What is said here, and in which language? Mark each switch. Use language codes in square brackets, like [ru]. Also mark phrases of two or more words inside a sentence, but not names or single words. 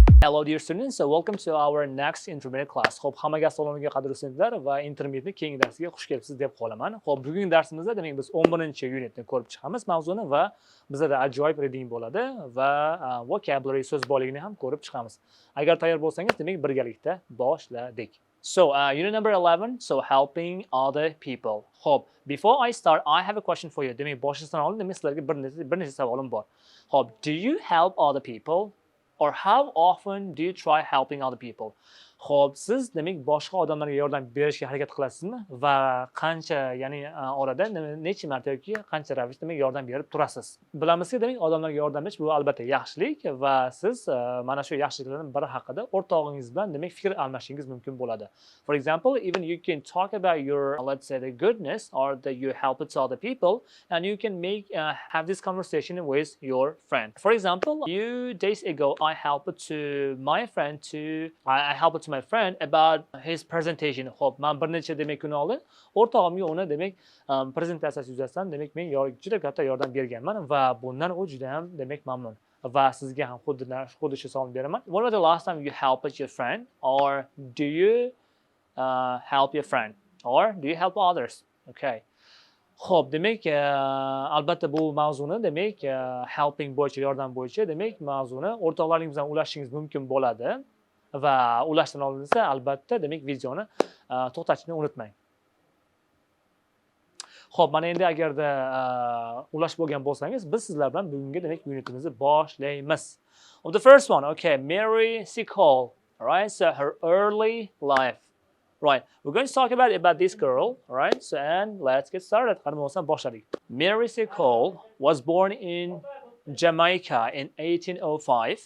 [en] Hello dear students, so welcome to our next intermediate class. [uz] Xo'p, hammaga assalomu alaykum qadrli studentlar va intermediate keyingi darsiga xush kelibsiz deb qolaman. Xo'p, bugungi darsimizda demak biz 11-unitni ko'rib chiqamiz mavzuni va bizda ajoyib reading bo'ladi va vocabulary so'z boyligini ham ko'rib chiqamiz. Agar tayyor bo'lsangiz, demak birgalikda boshladik. [en] So, unit number 11, so helping other people. Xo'p, before I start, I have a question for you. [uz] Demak, boshlashdan oldin demak sizlarga bir necha savolim bor. Xo'p, [en] do you help other people? Or how often do you try helping other people? [uz] Xo'p, siz demak boshqa odamlarga yordam berishga harakat qilasizmi va qancha, ya'ni orada necha marta yoki qancha ravishda demak yordam berib turasiz? Bilamizki, demak odamlarga yordam berish bu albatta yaxshilik va siz mana shu yaxshiliklardan biri haqida o'rtog'ingiz bilan demak fikr almashishingiz mumkin bo'ladi. [en] For example, even you can talk about your, let's say, the goodness or that you help it to other people, and you can have this conversation with your friend. For example, a few days ago, I helped my friend about his presentation. [uz] Xo'p, men bir necha demak kun oldin o'rtog'imga uni demak prezentatsiyasi yuzasidan demak men juda katta yordam berganman va bundan u juda ham demak mamnun. Va sizga ham xuddi shu savolni beraman. [en] When was the last time you helped your friend, or do you help your friend, or do you help others? Okay. [uz] Xo'p, demak albatta bu mavzuni demak helping bo'yicha, yordam bo'yicha demak mavzuni o'rtoqlaringiz bilan ulashishingiz mumkin bo'ladi va ulashdan oldin esa albatta demak videoni to'xtatishni unutmang. Xo'p, mana endi agarda ulash bo'lgan bo'lsangiz, biz sizlar bilan bugungi demak unitimizni boshlaymiz. [en] The first one, okay, Mary Seacole, right? So her early life. Right, we're going to talk about this girl, right? So, and let's get started. Mary Seacole was born in Jamaica in 1805.